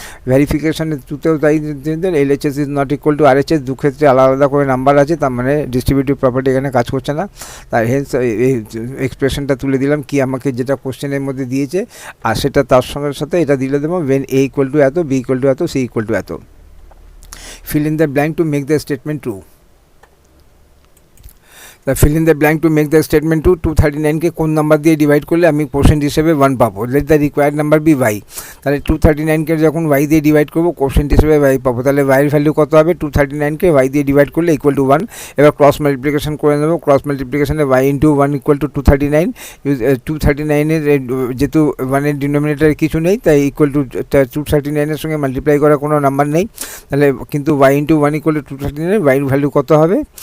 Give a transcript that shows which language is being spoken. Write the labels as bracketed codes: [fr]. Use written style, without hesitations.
[bn] ভেরিফিকেশনের টুতেও তাই LHS is not equal to RHS, দু ক্ষেত্রে আলাদা করে নাম্বার আছে, তার মানে ডিস্ট্রিবিউটিভ প্রপার্টি এখানে কাজ করছে না, তাই হেন্স এই এক্সপ্রেশনটা তুলে দিলাম কি আমাকে যেটা কোশ্চেনের মধ্যে দিয়েছে, আর সেটা তার সঙ্গে সাথে এটা দিলে দেবো when A ইকুয়াল টু এত, B ইকুয়াল টু এত, C ইকুয়াল টু এত। [en] Fill in the blank to make the statement true. The fill in the blank to make the statement true, [bn] 239 কে কোন নাম্বার দিয়ে ডিভাইড করলে আমি quotient হিসেবে 1 পাবো, [en] Let the required number be y। [bn] তাহলে 239 কে যখন y দিয়ে ডিভাইড করবো কোশ্চেন্ট হিসেবে y পাবো, তাহলে y এর ভ্যালু কত হবে, 239 কে y দিয়ে ডিভাইড করলে ইকুয়াল টু 1। এবার ক্রস মাল্টিপ্লিকেশন করে নেবো, cross মাল্টিপ্লিকেশনে y into 1 equal to 239, 239 এর যেহেতু 1 এর ডিনোমিনেটারে কিছু নেই তাই ইকুয়াল টু 239 এর সঙ্গে মাল্টিপ্লাই করার কোনো নাম্বার নেই, তাহলে কিন্তু y into 1 equal to 239, y এর ভ্যালু কত হবে,